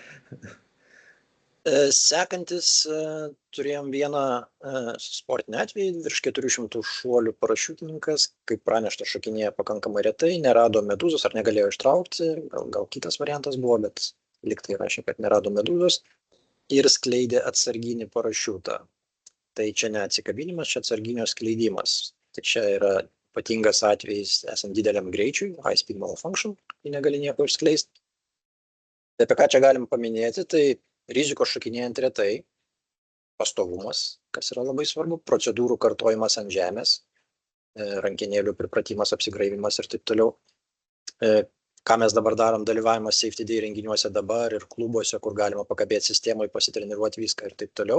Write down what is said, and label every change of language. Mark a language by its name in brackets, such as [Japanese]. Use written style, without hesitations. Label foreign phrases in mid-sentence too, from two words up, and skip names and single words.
[Lithuanian] Sekantis turėjom vieną sportinį atvejį, virš 400 šuolių parašiutininkas, kaip pranešta, šokinėja pakankamai retai, nerado medūzos ar negalėjo ištraukti, gal kitas variantas buvo, bet liktai rašė, kad nerado medūzos ir skleidė atsarginį parašiutą. Tai čia ne atsikabinimas, čia atsarginio skleidimas. Tai čia yra ypatingas atvejis esant dideliam greičiui, [English] high speed malfunction, [Lithuanian] kai negali nieko išskleisti. Tai apie ką čia galim paminėti, tai rizikos šokinėjant retai, pastovumas, kas yra labai svarbu, procedūrų kartojimas ant žemės, rankenėlių pripratimas, apsigraivimas ir taip toliau. Ką mes dabar darom, dalyvavimas [English] safety day [Lithuanian] renginiuose dabar ir klubuose, kur galima pakabėti sistemai, pasitreniruoti viską ir taip toliau.